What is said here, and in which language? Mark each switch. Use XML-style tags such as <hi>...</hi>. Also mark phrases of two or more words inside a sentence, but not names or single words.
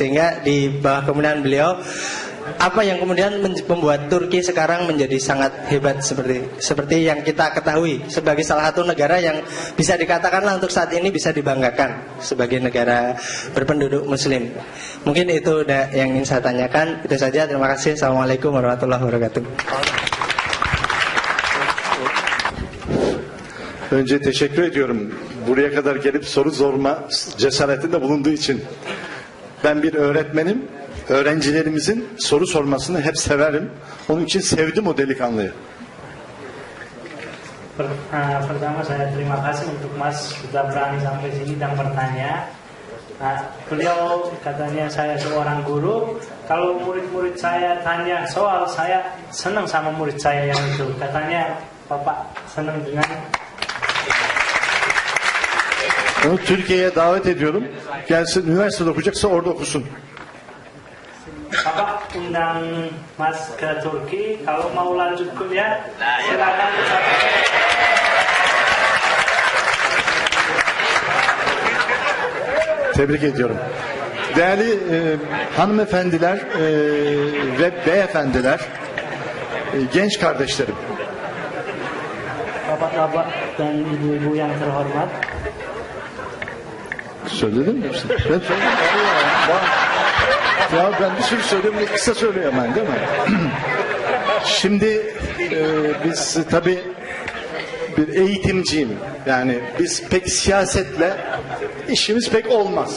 <id>Sehingga di bawah kepemimpinan beliau, apa yang kemudian membuat Turki sekarang menjadi sangat hebat seperti yang kita ketahui sebagai salah satu negara yang bisa dikatakanlah untuk saat ini bisa dibanggakan sebagai negara berpenduduk muslim. Mungkin itu yang ingin saya tanyakan. Itu saja, terima kasih.</id> <ar>السلام عليكم ورحمة الله وبركاته.</ar> <tr>Önce teşekkür ediyorum. Buraya kadar gelip soru sorma cesaretinde bulunduğu için. Ben bir öğretmenim. Öğrencilerimizin soru sormasını hep severim. Onun için sevdim o delikanlıyı.</tr> <id>Pertama saya terima kasih untuk Mas sudah berani sampai sini dan bertanya. Beliau katanya saya seorang guru. Kalau murid-murid saya tanya soal, saya senang sama murid saya yang itu. Katanya Bapak senang dengan.</id> <tr>Onu Türkiye'ye davet ediyorum. Gelsin, üniversitede okuyacaksa orada okusun.</tr> <id>Bapak undang Mas ke Turki, kalau mau lanjut kuliah silakan.</id> <tr>Tebrik ediyorum. Değerli hanımefendiler ve beyefendiler, genç kardeşlerim.</tr> <id>Bapak-bapak dan ibu-ibu yang terhormat.</id> <tr>Söyledin mi? Ben söyledim. Ya ben bir sürü söyleyeyim, kısa söyleyemem değil mi? Şimdi biz tabii bir eğitimciyim. Yani biz pek siyasetle işimiz pek olmaz.</tr>